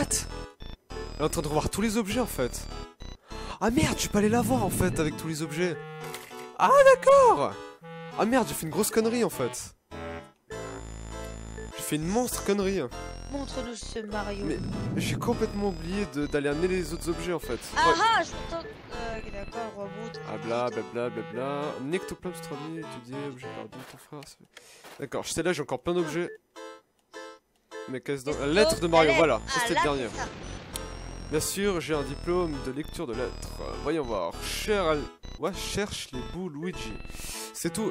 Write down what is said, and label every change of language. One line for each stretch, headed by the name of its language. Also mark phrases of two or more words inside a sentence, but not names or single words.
French: Elle est en train de revoir tous les objets, en fait. Ah merde, je peux aller la voir, en fait, avec tous les objets. Ah, d'accord. Ah merde, j'ai fait une grosse connerie, en fait. J'ai fait une monstre connerie. Montre-nous ce Mario. Mais j'ai complètement oublié d'aller amener les autres objets, en fait. Ah Ouais. ah, je t'entends... d'accord, remonte. Ah bla bla bla bla bla. Nectoplasme 3000 étudié, objet perdu, ton frère. D'accord, je sais là, j'ai encore plein d'objets. Mais qu'est-ce donc? La lettre de Mario, voilà, ça c'était le dernier. Bien sûr, j'ai un diplôme de lecture de lettres. Voyons voir. Ouais, cherche les bouts Luigi. C'est tout.